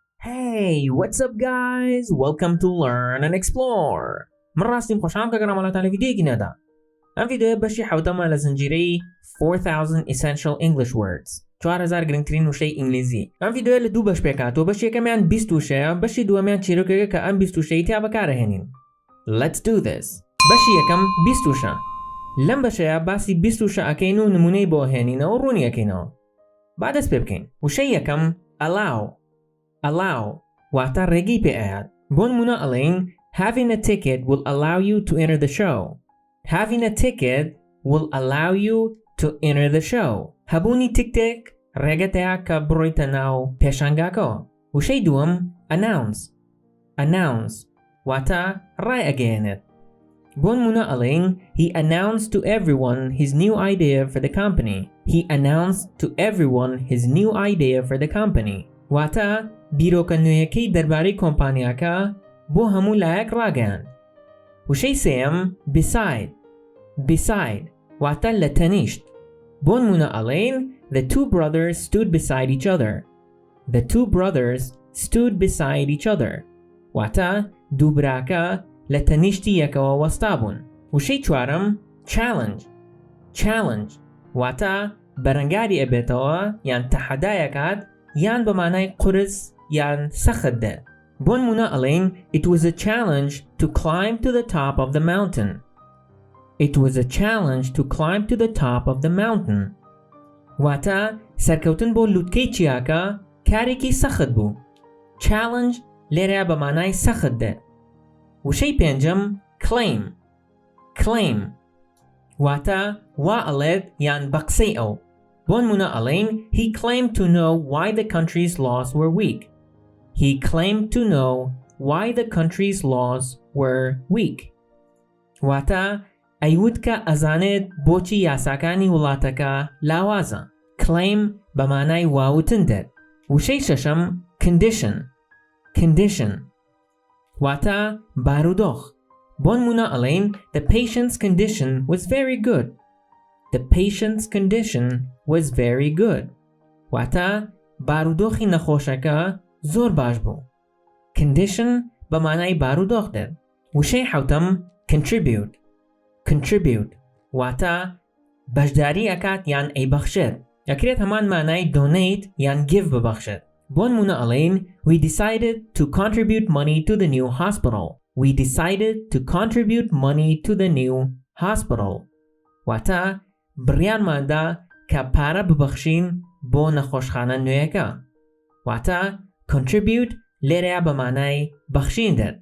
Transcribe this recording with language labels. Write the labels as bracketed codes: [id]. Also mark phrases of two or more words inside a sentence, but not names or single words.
[en] Hey, what's up guys? Welcome to Learn&Explore. [ckb] من راستیم خوشحالم که گرامالاتان ویدیویی ندا. ام ویدیو بەشی حوتەمە لە زنجیرەی 4000 [en] essential English words. [ckb] 4000 گرنگترین وشەی ئینگلیزی. ام ویدیو لە دوو بەش پێکاتەوە. بەشی یەکەمیان 20 وشەیە، بەشی دووەمیان چیرۆکێکە کە ئەم 20 وشەی تیا بەکارەهێنین. [en] Let's do this. [ckb] بەشی یەکەم 20 وشە. لەم بەشەیە باسی 20 وشە ئەکەین و نمونەی بۆ هێنینەوە و ڕوونی ئەکەینەوە. با دەست پێ بکەین. وشەی یەکەم allow واتە ڕێگەی پێ ئەیات. بۆ نمونە ئەڵێین [en] having a ticket will allow you to enter the show. Having a ticket will allow you to enter the show. [ckb] هەبوونی تیکتێک ڕێگەتەیە کە بڕۆیتە ناو پێشانگاکەوە. وشەی دووەم announce واتە ڕای ئەگەیەنێت. بۆ نمونە ئەڵێین [en] he announced to everyone his new idea for the company. He announced to everyone his new idea for the company. [ckb] واتە بیرۆکە نوێیەکەی دەربارەی کۆمپانیاکە بۆ هەموو لایەک ڕاگەیاند. وشەی سێیەم beside واتە لە تەنیشت. بۆ نمونە ئەڵێین [en] the two brothers stood beside each other. The two brothers stood beside each other. [ckb] واتە دوو براکە لە تەنیشتی یەکەوە وەستا بوون. وشەی چوارەم challenge واتە بەرەنگاری ئەبێتەوە یان تەحەدایەکات یان بە مانای قورس یان سەخت دێت. بۆ نمونە ئەڵێین [en] it was a challenge to climb to the top of the mountain. It was a challenge to climb to the top of the mountain. [ckb] واتە سەرکەوتن بۆ لووتکەی چیاکە کارێکی سەخت بوو. challenge لێرە بە مانای سەخت دێت. وشەی پێنجەم claim واتە وا ئەڵێت یان بە قسەی ئەو. بۆ نمونە ئەڵێین [en] he claimed to know why the country's laws were weak. He claimed to know why the country's laws were weak. [ckb] واتە ئەیوت کە ئەزانێت بۆچی یاساکانی وڵاتەکە لاوازە. claim بە مانای واوتن دێت. وشەی شەشەم condition واتە بارودۆخ. بۆ نمونە ئەڵێین [en] the patient's condition was very good. The patient's condition was very good. [ckb] واتە بارودۆخی نەخۆشەکە زۆر باش بوو. condition بە مانای بارودۆخ دێت. وشەی حوتەم contribute واتە بەشداری ئەکات یان ئەیبەخشێت. ئەکرێت هەمان مانای donate یان give ببەخشێت. بۆ نمونە ئەڵێین [en] we decided to contribute money to the new hospital. We decided to contribute money to the new hospital. [ckb] واتە بڕیارماندا کە پارە ببەخشین بۆ نەخۆشخانە نوێیەکە. واتە contribute لێرەیە بە مانای بەخشین دێت.